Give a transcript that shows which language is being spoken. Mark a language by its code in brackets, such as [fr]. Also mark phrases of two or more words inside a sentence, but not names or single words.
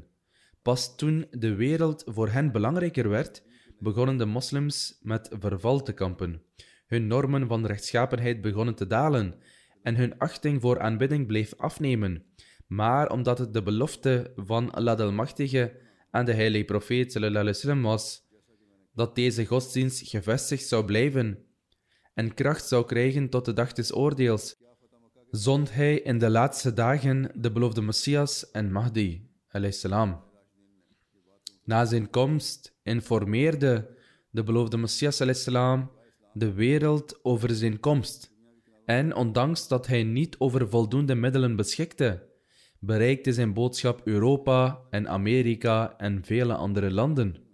[nl] Pas toen de wereld voor hen belangrijker werd, begonnen de moslims met verval te kampen. Hun normen van rechtschapenheid begonnen te dalen en hun achting voor aanbidding bleef afnemen. Maar omdat het de belofte van Allah Almachtige aan de heilige profeet [ar] صلى الله عليه وسلم [nl] was dat deze godsdienst gevestigd zou blijven en kracht zou krijgen tot de dag des oordeels, zond hij in de laatste dagen de beloofde Messias en Mahdi [ar] عليه السلام. [nl] Na zijn komst informeerde de beloofde Messias [ar] عليه السلام [nl] de wereld over zijn komst. En ondanks dat hij niet over voldoende middelen beschikte, bereikte zijn boodschap Europa en Amerika en vele andere landen.